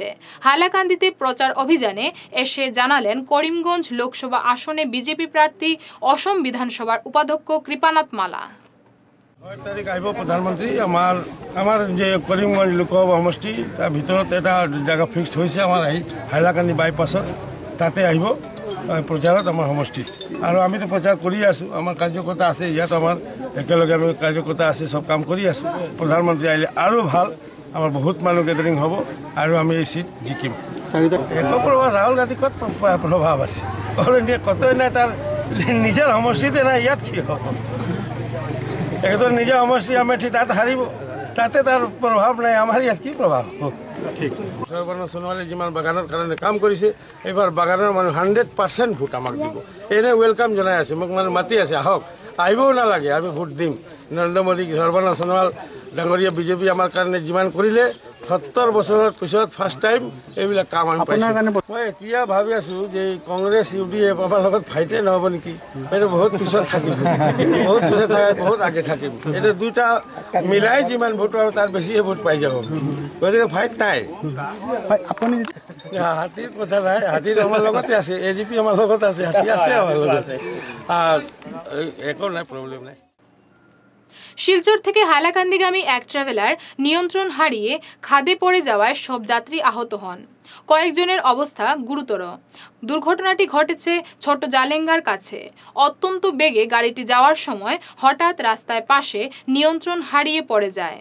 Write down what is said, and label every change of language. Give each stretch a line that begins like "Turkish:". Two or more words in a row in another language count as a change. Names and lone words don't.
Bangla: হাইলাকান্দিতে প্রচার অভিযানে এসে জানালেন করিমগঞ্জ লোকসভা আসনে বিজেপি প্রার্থী অসম বিধানসভার উপাধ্যক্ষ কৃপানাথ মালা।
Assamese: 6 তারিখ আহিব প্রধানমন্ত্রী। আমার যে করিমগঞ্জ লোকসভা সমষ্টি তার ভিতৰত এটা জায়গা ফিক্সড হয়েছে আমার হাইলাকান্দি বাইপাসত, তাতে আহিব প্রচারত আমার সমষ্টিত। আর আমি তো প্রচার করে আছো, আমার কার্যকর্তা আছে ইয়াত, আমার একেলগে আমি কার্যকর্তা আছে, সব কাম করে আছো। প্রধানমন্ত্রী আহিলে আৰু ভাল, আমার বহুত মানুষ গেদারিং হব আর আমি এই সিট জিকিম। একো প্রভাব রাহুল গান্ধী কত প্রভাব আছে,
English: All India
Assamese: কতই নাই, তার নিজের সমষ্টিতে নাই, ইয়াত কি হব? একদম নিজের সমষ্টি আমেঠি তাত হারিব, তাতে তার প্রভাব নাই, আমার ইয়াত কি প্রভাব? সর্বানন্দ সোনোৱালে যিমান বাগানৰ কাৰণে কাম কৰিছে, এইবাৰ বাগানৰ মানুহ 100% ভোট আমাক দিব। এনে ৱেলকাম জনাই আছে, মোক মানে মাতি আছে, আহক, আহিবও নালাগে, আমি ভোট দিম। নৰেন্দ্ৰ মোদী, সৰ্বানন্দ সোনোৱাল ডাঙৰীয়া বিজেপি আমাৰ কাৰণে যিমান কৰিলে, 70 বছৰৰ পিছত
English: first time
Assamese: এইবিলাক কাম আমি পাইছোঁ। মই এতিয়া ভাবি আছোঁ যে কংগ্ৰেছ UDF আমাৰ লগত ফাইটে নহ'ব নেকি? এইটো বহুত পিছত থাকিম, বহুত পিছত থাকে, বহুত আগে থাকিম। এইটো দুটা মিলাই যিমান ভোট আৰু তাৰ বেছিহে ভোট পাই যাব, গতিকে ফাইট নাই। আপুনি হাতীৰ কথা নাই, হাতীৰ আমাৰ লগতে আছে, AGP আমাৰ লগত আছে, হাতী আছে আমাৰ লগত, একো নাই, প্রবলেম নাই।
Bangla: শিলচর থেকে হাইলাকান্দিগামী এক ট্রাভেলার নিয়ন্ত্রণ হারিয়ে খাদে পড়ে যাওয়ায় সব যাত্রী আহত হন। কয়েকজনের অবস্থা গুরুতর। দুর্ঘটনাটি ঘটেছে ছোট জালেঙ্গার কাছে। অত্যন্ত বেগে গাড়িটি যাওয়ার সময় হঠাৎ রাস্তায় পাশে নিয়ন্ত্রণ হারিয়ে পড়ে যায়।